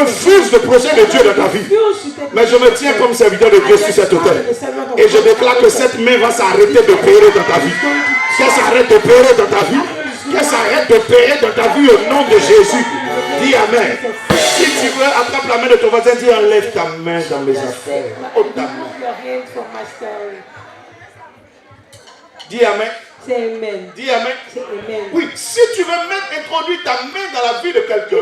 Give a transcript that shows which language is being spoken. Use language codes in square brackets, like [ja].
[fr] refuse le projet de Dieu dans ta vie. Mais je me tiens comme serviteur de Dieu sur cet autel. Et je déclare que cette main va s'arrêter d'opérer dans ta vie. Qu'elle s'arrête d'opérer dans ta vie. Qu'elle s'arrête d'opérer dans ta vie au nom de Jésus. Dis Amen. Si tu veux, attrape la main de ton voisin, dis enlève ta main dans mes affaires. Ôte ta main. [en] Remove your hand from my story. [fr] Dis Amen. [en] Say amen. [fr] Dis Amen. [en] Say amen. [fr] Oui, si tu veux même introduire ta main dans la vie de quelqu'un,